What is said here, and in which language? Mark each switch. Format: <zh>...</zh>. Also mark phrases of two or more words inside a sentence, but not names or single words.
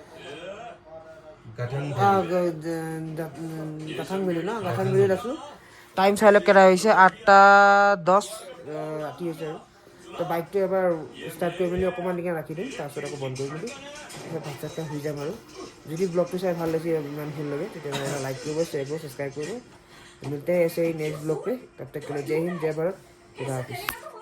<as>গাথাং ভেলী ন গাথাং ভেলীত আছোঁ টাইম চাই লওক কেইটা হৈছে 8:10 ৰাতি হৈছে আৰু তো বাইকটো এবাৰ ষ্টাৰ্ট কৰি মেলি অকণমান দিকে ৰাখি দিম তাৰপিছত আকৌ বন্ধ কৰি মেলি ভাত চাত খাই শুই যাম আৰু যদি ব্লগটো চাই ভাল লাগিছে ইমান ভাল লাগে তেতিয়াহ'লে এটা লাইক কৰিব শ্বেয়াৰ কৰিব ছাবস্ক্ৰাইব কৰিব</as> <hi>मिलते हैं ऐसे ही नेक्स्ट ब्लॉग पे तब तक के लिए जय हिंद जय भारत खुदा हाफिज़</hi>